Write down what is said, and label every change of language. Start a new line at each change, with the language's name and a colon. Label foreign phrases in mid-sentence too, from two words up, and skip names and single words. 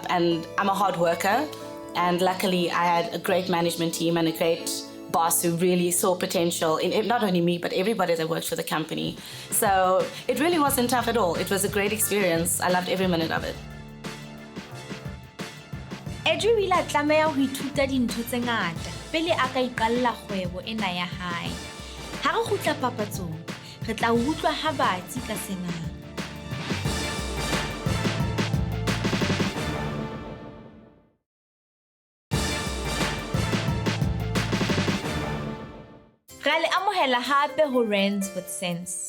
English: And I'm a hard worker, and luckily I had a great management team and a great boss who really saw potential in not only me, but everybody that worked for the company. So it really wasn't tough at all. It was a great experience. I loved every minute of it.
Southern Sotho: Adri o ile a tlameha ho ithuta dintho tse ngata pele a ka iqalla kgwebo ena ya hae. Ha re kgutla papatsong, re tla utlwa ha batsi ka sena. Re le amohela hape ho Rands with Sense.